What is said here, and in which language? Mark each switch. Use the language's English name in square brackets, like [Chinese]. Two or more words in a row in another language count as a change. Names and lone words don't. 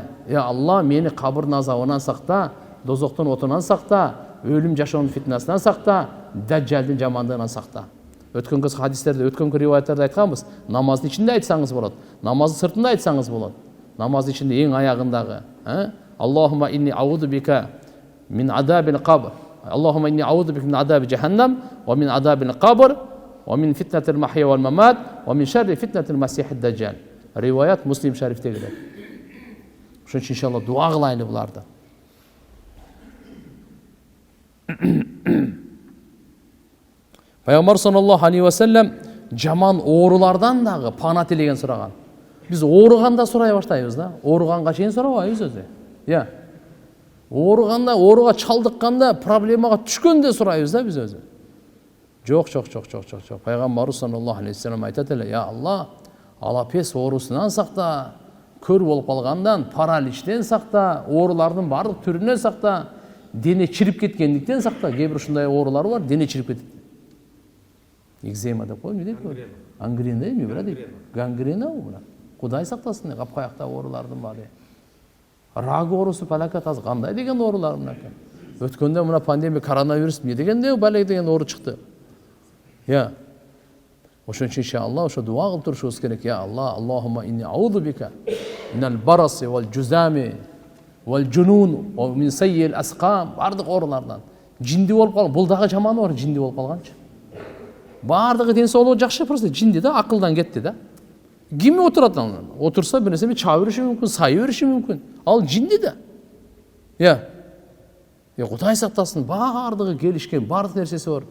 [Kyrgyz] Я Алла, мени кабырдын азабынан сакта, дозоктун отунан сакта, өлүм жашоонун фитнасынан сакта, даджалдын жамандыгынан сакта. Өткөнкү хадистерде, өткөнкү риваяттарда айтканбыз, намаздын ичинде айтсаңыз болот, намаздын сыртында айтсаңыз болот. Намаздын ичинде эң аягындагы, [Arabic] اللهم إني أعوذ بك من عذاب القبر. اللهم إني أعوذ بك من عذاب جهنم, ومن عذاب القبر ومن فتنة المحيا والممات ومن شر فتنة المسيح الدجال. [Kyrgyz] Риваят Муслим шарифте келет. Ошон үчүн иншалла дуа кылайлы буларды. Пайгамбар [Arabic] صلى الله عليه وسلم [Kyrgyz] жаман оорулардан дагы пана тилеген сураган. Биз ооруганда сурай баштайбыз да. Ооруганга чейин сурабайбыз өзү. Я. Ооруганда, ооруга чалдыкканда, проблемага түшкөндө сурайбыз да биз өзү. Жок. Пайгамбар [Arabic] صلى الله عليه وسلم [Kyrgyz] айтат эле, я Алла, алапес оорусунан сакта, көр болуп калгандан, параличтен сакта, оорулардын бардык түрүнөн сакта, дене чирип кеткендиктен сакта. Кээ бир ушундай оорулар бар, дене чирип кетет. Экзема деп койду, дейт го. Ангрена эми бира дейт. Гангрена бул. Кудай сактасын, капкаякта оорулардын баары. Рак оорусу палакат аз кандай деген оорулар мынакей. Өткөндө мына пандемия, коронавирус эмне дегенде бале деген оору чыкты. Я. Ошон үчүн иншалла ошо дуа кылып турушубуз керек. Я Алла, [Arabic] اللهم إني أعوذ بك من البرص والجذام والجنون ومن سيئ الأسقام. [Kyrgyz] Бардык оорулардан. Жинди болуп калган. Бул дагы жаман оор, жинди болуп калганчы. Бардыгы ден соолугу жакшы, просто жинди да, акылдан кетти да. Ким отурат анан? Отурса бир нерсени чаап бериши мүмкүн, сай бериши мүмкүн. Ал жинди да. Я Кудай сактасын, бардыгы келишкен, бардык нерсеси бар.